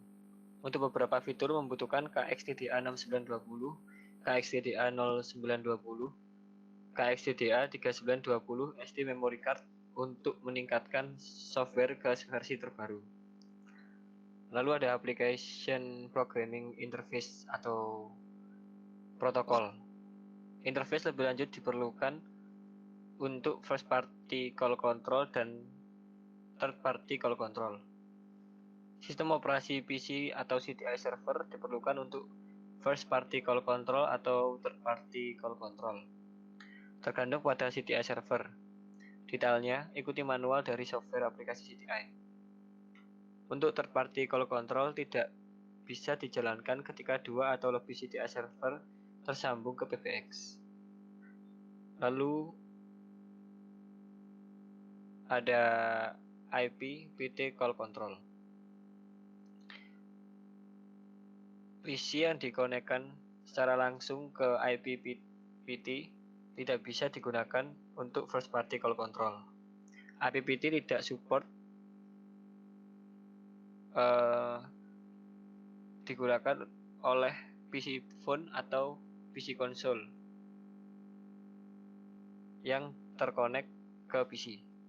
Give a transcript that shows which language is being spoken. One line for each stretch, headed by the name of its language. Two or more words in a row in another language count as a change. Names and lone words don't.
Indonesian: Untuk beberapa fitur membutuhkan KXDDA 6920, KXDDA 0920, KXDDA 3920 SD memory card untuk meningkatkan software ke versi terbaru. Lalu ada
English: application programming interface
Indonesian: atau protokol. Interface lebih lanjut diperlukan untuk
English: first party call control
Indonesian: dan
English: third party call control.
Indonesian: Sistem operasi PC atau CTI server diperlukan untuk
English: first party call control
Indonesian: atau
English: third party call control,
Indonesian: tergantung pada CTI server. Detailnya ikuti manual dari software aplikasi CTI. Untuk
English: third party call control
Indonesian: tidak bisa dijalankan ketika dua atau lebih CTI server tersambung ke PBX. Lalu ada IP PT
English: call control.
Indonesian: PC yang dikonekkan secara langsung ke IP PT tidak bisa digunakan untuk
English: first party call control.
Indonesian: IP PT tidak support digunakan oleh PC phone atau PC konsol yang terkonek ke PC.